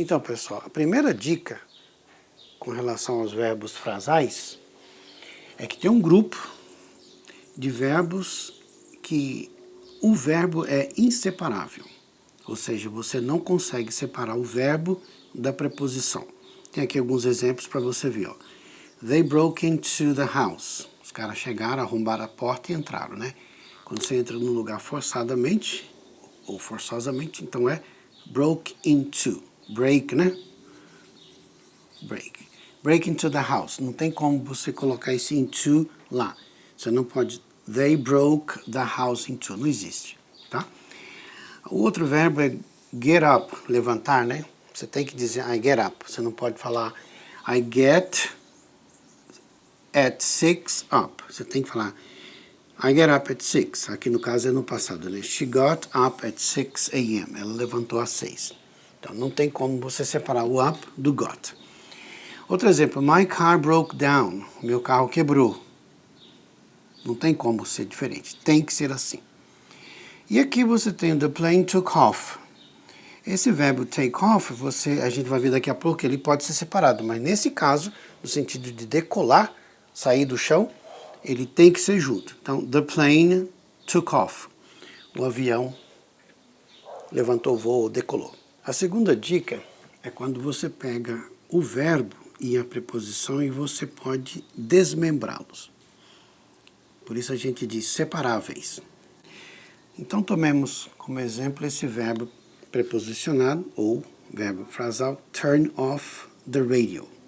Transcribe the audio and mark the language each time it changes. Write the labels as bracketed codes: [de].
[pt] Então, pessoal, a primeira dica com relação aos verbos frasais é que tem um grupo de verbos que o verbo é inseparável. Ou seja, você não consegue separar o verbo da preposição. Tem aqui alguns exemplos para você ver, ó. [en] They broke into the house. [pt] Os caras chegaram, arrombaram a porta e entraram, né? Quando você entra num lugar forçadamente ou forçosamente, então é broke into. Break, né? Break. [en] Break into the house. [pt] Não tem como você colocar esse into lá. Você não pode. [en] They broke the house into. [pt] Não existe, tá? O outro verbo é get up, levantar, né? Você tem que dizer [en] I get up. [pt] Você não pode falar [en] I get at 6 up. [pt] Você tem que falar [en] I get up at 6. [pt] Aqui no caso é no passado, né? [en] She got up at 6 a.m. [pt] Ela levantou às 6. Então não tem como você separar o up do got. Outro exemplo, [en] my car broke down. [pt] Meu carro quebrou. Não tem como ser diferente. Tem que ser assim. E aqui você tem [en] the plane took off. [pt] Esse verbo take off, a gente vai ver daqui a pouco, ele pode ser separado. Mas nesse caso, no sentido de decolar, sair do chão, ele tem que ser junto. Então, [en] the plane took off. [pt] O avião levantou voo, decolou. A segunda dica é quando você pega o verbo e a preposição e você pode desmembrá-los. Por isso a gente diz separáveis. Então tomemos como exemplo esse verbo preposicionado ou verbo frasal [en] turn off the radio.